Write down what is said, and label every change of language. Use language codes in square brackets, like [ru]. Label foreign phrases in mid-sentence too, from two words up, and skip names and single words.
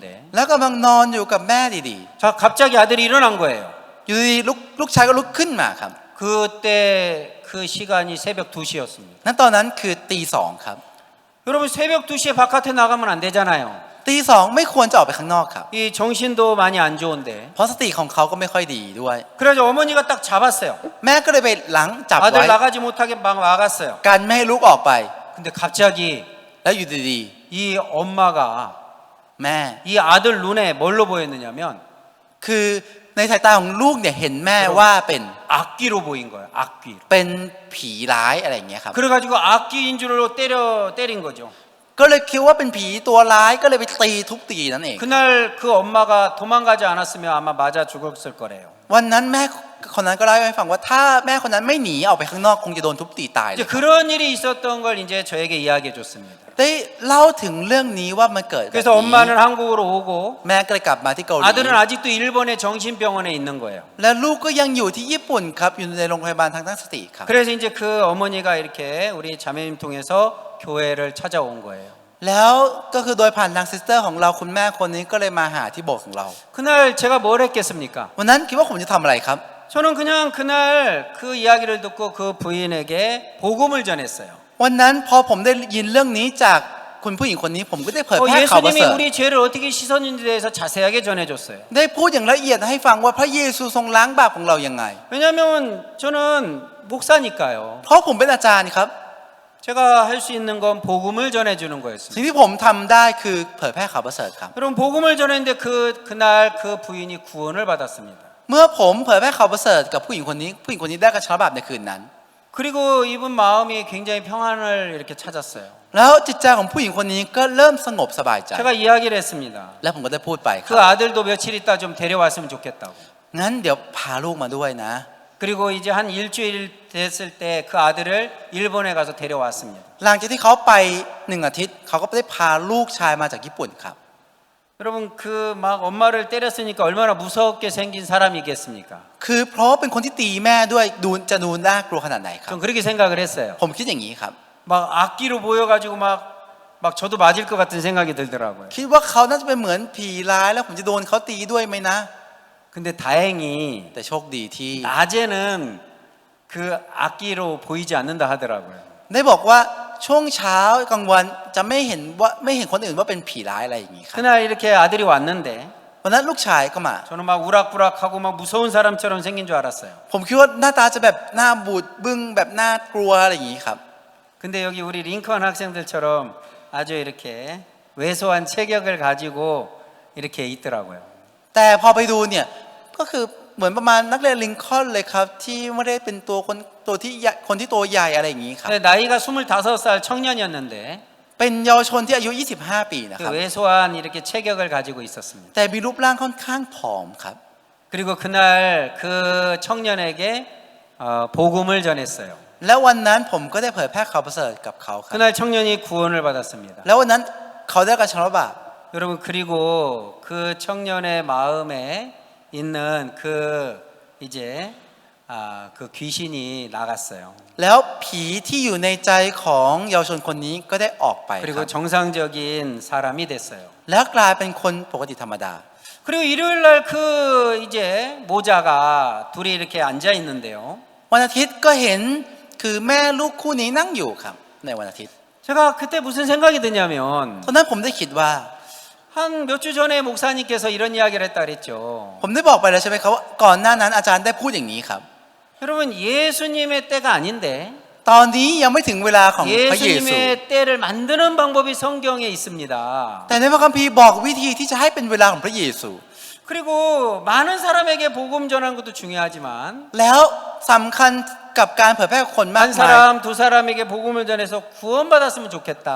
[th] แล้วกำลังนอนอยู่กับแม่ดี [ko] 자 갑자기 아들이 일어난 거예요. [th] ๆอยู่ดีๆลูกชายก็ลุกขึ้นมาครับ [ko] 그때 그 시간이 새벽 2시였습니다. [th] นั้นตอนนั้นคือตีสองครับ [ko] 여러분 새벽 2시에 바깥에 나가면 안 되잖아요. [th] ตีสองไม่ควรจะออกไปข้างนอกครับ [ko] 이 정신도 많이 안 좋은데. [th] เพราะสติของเขาก็ไม่ค่อยดีด้วย [ko] 그래서 어머니가 딱 잡았어요. [th] แม่ก็เลยไปหลังจับ [ko] 아들 [th] ไว้ [ko] 나가지 못하게 막 막았어요. [th] กันไม่ให้ลูกออกไป [ko] 근데 갑자기 [th] แล้วอยู่ดี [ko] 이 엄마가 [th] ๆแม่ [ko] 이 아들 눈에 뭘로 보였느냐면 [th] คือในสายตาของลูกเนี่ยเห็นแม่ว่าเป็น [ko] 악귀로 보인 거예요. 악귀로. [th] เป็นผีร้ายอะไรอย่างเงี้ยครับ [ko] 그래가지고 악귀인 줄로 때린 거죠. [th] ก็เลยคิดว่าเป็นผีตัวร้ายก็เลยไปตีทุบตีนั่นเอง [ko] 그날 그 엄마가 도망가지 않았으면 아마 맞아 죽었을 거래요. [th] วันนั้นแม่คนนั้นก็เล่าให้ฟังว่าถ้าแม่คนนั้นไม่หนีออกไปข้างนอกคงจะโดนทุบตีตายเล [ko] 이제 [th] ย [ko] 그런 일이 있었던 걸 이제 저에게 이야기해 줬습니다. [th] ได้เล่าถึงเรื่องนี้ว่ามันเกิดแบบ [ko] 그래서 [th] นี้ [ko] 엄마는 한국으로 오고 [th] แม่ก็เลยกลับมาที่เกาหลี [ko] 아들은 아직도 일본의 정신병원에 있는 거예요. [th] และลูกก็ยังอยู่ที่ญี่ปุ่นครับอยู่ในโรงพยาบาลทางด้านสติครับ [ko] 그래서 이제 그 어머니가 이렇게 우리 자매님 통해서 교회를 찾아온 거예요. [th] แล้วก็คือโดยผ่านทางซิสเตอร์ของเราคุณแม่คนนี้ก็เลยมาหาที่โบสถ์ของเรา [ko] 그날 제가 뭘 했겠습니까? [th] วันนั้นคิดว่าผมจะทำอะไรครับ [ko] 저는 그냥 그날 그 이야기를 듣고 그 부인에게 복음을 전했어요. [th] วันนั้นพอผมได้ยินเรื่องนี้จากคุณผู้หญิงคนนี้ผมก็ได้เผยแพร่ข่าวประ [ko] 예수님이 [th] เสริฐ [ko] 우리 죄를 어떻게 씻었는지에 대해서 자세하게 전해줬어요. [th] ได้พูดอย่างละเอียดให้ฟังว่าพระเยซูทรงล้างบาปของเรายังไง [ko] 왜냐하면 저는 목사니까요. [th] เพราะผมเป็นอาจารย์ครับ [ko] 제가 할 수 있는 건 복음을 전해주는 거였습니다. [th] สิ่งที่ผมทำได้คือเผยแพร่ข่าวประเสริฐครับ [ko] 여러분 복음을 전했는데 그날 그 부인이 구원을 받았습니다. [th] เมื่อผมเผยแพร่ข่าวประเสริฐกับผู้หญิงคนนี้ได้กระชับบาปในคืนนั้น [ko] 그리고 이분 마음이 굉장히 평안을 이렇게 찾았어요. [th] แล้วจิตใจของผู้หญิงคนนี้ก็เริ่มสงบสบายใจ [ko] 제가 이야기를 했습니다. [th] แล้วผมก็ได้พูดไปค [ko] 그 [th] รับ [ko] 아들도 며칠 있다 좀 데려왔으면 좋겠다고. [th] งั้นเดี๋ยวพาลูกมาด้วยนะ [ko] 그리고 이제 한 일주일 됐을 때 그 아들을 일본에 가서 데려왔습니다. [th] หลังจากที่เขาไป1 อาทิตย์เขาก็ได้พาลูกชายมาจากญี่ปุ่นครับ [ko] 여러분 그 막 엄마를 때렸으니까 얼마나 무섭게 생긴 사람이겠습니까? [th] คือเพราะเป็นคนที่ตีแม่ด้วยจะดูน่ากลัวขนาดไหนครับ [ko] 전 그렇게 생각을 했어요. [th] ผมคิดอย่างนี้ครับ [ko] 막 악기로 보여가지고 막 저도 맞을 것 같은 생각이 들더라고요. [th] คิดว่าเขาน่าจะเป็นเหมือนผีร้ายแล้วผมจะโดนเขาตีด้วยไหมนะ [ko] 근데 다행히 [th] แต่โชคดีที่ [ko] 낮에는 그 악기로 보이지 않는다 하더라고요. [th] ได้บอกว่าช่วงเช้ากลางวันจะไม่เห็นคนอื่นว่าเป็นผีร้ายอะไรอย่างนี้ครับ [ko] 그날 이렇게 아들이 왔는데 [th] วันนั้นลูกชายก็มา [ko] 저는 막 우락부락하고 막 무서운 사람처럼 생긴 줄 알았어요. [th] ผมคิดว่าหน้าตาจะแบบหน้าบูดบึ้งแบบน่ากลัวอะไรอย่างนี้ครับ [ko] 근데 여기 우리 링컨 학생들처럼 아주 이렇게 왜소한 체격을 가지고 이렇게 있더라고요. [th] แต่พอไปดูเนี่ยก็คือเหมือนประมาณนักเรียนลิงคอล์นเลยครับที่ไม่ได้เป็นตัวที่ตัวใหญ่อะไรอย่างนี้ครับ [ko] 근데 나이가 25살 청년이었는데 [th] เป็นเยาวชนที่อายุ 25 ปีนะค [ko] 그 [th] รับ [ko] 왜소한 이렇게 체격을 가지고 있었습니다. [th] แต่มีรูปร่างค่อนข้างผอมครับ [ko] 그리고 그날 그 청년에게 복음을 전했어요. [th] แล้ววันนั้นผมก็ได้เผยแพร่ข่าวประเสริฐกับเขาครับ [ko] 그날 청년이 구원을 받았습니다. [th] แล้ววันนั้นเขาได้กระชับบาป [ko] 여러분 그리고 그 청년의 마음에 있는 그 이제 그 귀신이 나갔어요. [th] แล้วผีที่อยู่ในใจของเยาวชนคนนี้ก็ได้ออกไปค [ko] 그리고 [th] รับ [ko] 정상적인 사람이 됐어요. [th] แล้วกลายเป็นคนปกติธรรมดา [ko] 그리고 일요일 날 그 이제 모자가 둘이 이렇게 앉아 있는데요. [th] วันอาทิตย์ก็เห็นคือแม่ลูกคู่นี้นั่งอยู่ครับในวันอาทิตย์ [ko] 제가 그때 무슨 생각이 드냐면 [th] ตอนนั้นผมได้คิดว่า [ko] 한 몇 주 전에 목사님께서 이런 이야기를 했다 그랬죠. [th] ผมได้บอกไปแล้วใช่ไหมครับว่าก่อนหน้านั้นอาจารย์ได้พูดอย่างนี้ครับ [ko] 여러분 예수님의 때가 아닌데 [th] ตอนนี้ยังไม่ถึงเวลาของพระเยซู [ko] 예수님의 때를 만드는 방법이 성경에 있습니다. [th] แต่ในพระคัมภีร์บอกวิธีที่จะให้เป็นเวลาของพระเยซู [ko] 그리고 많은 사람에게 복음 전하는 것도 중요하지만 [th] แล้วสำคัญกับการเผยแพร่กับคนมาก [ko] 한 [th] มาย [ko] 사람 두 사람에게 복음을 전해서 구원받았으면 좋겠다.